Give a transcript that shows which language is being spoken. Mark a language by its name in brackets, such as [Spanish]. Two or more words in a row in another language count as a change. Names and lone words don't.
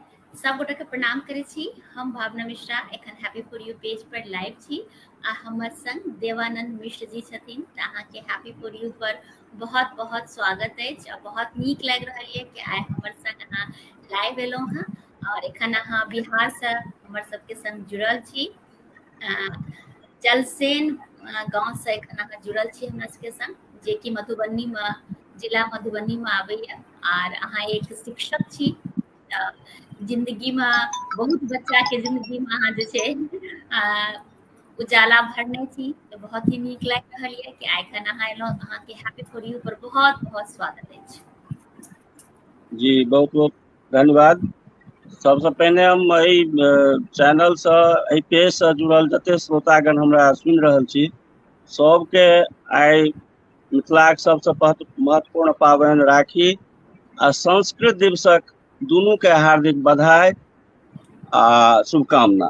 [Maithili] सब गोटे के प्रणाम करे छी। हम भावना मिश्रा एखन हैप्पी फॉर यू पेज पर लाइव छी आ हमर संग देवानंद मिश्र जी छथिन। त अहाँ के हैप्पी फॉर यू पर बहुत बहुत स्वागत अछि आ बहुत नीक लागि रहल है कि आइ हमर संग अहाँ लाइव एलहुँ हँ और एखन अहाँ बिहार से हमर सबके संग जुड़ल छी। जलसेन गांव से एखन अहाँ जुड़ल छी हमरा सबके संग, जे कि मधुबनी में जिला मधुबनी में आबैया और अहाँ एक शिक्षक छी। जिंदगी में बहुत बच्चा के जिंदगी में अहाँ जे छै उजाला भरने छी, तो बहुत ही नीक लागि रहल है कि आइ खन अहाँ एलहुँ। अहाँ के हैप्पी फॉर यू पर बहुत बहुत स्वागत अछि। जी बहुत बहुत धन्यवाद। सबसे पहले हम एहि चैनल से एहि पेज से जुड़ल जते श्रोतागण हमरा सुनि रहल छी सबके आइ मिथिलाक सबसे महत्वपूर्ण पाबनि राखी आ संस्कृत दिवसक दुनू के हार्दिक बधाई आ शुभकामना।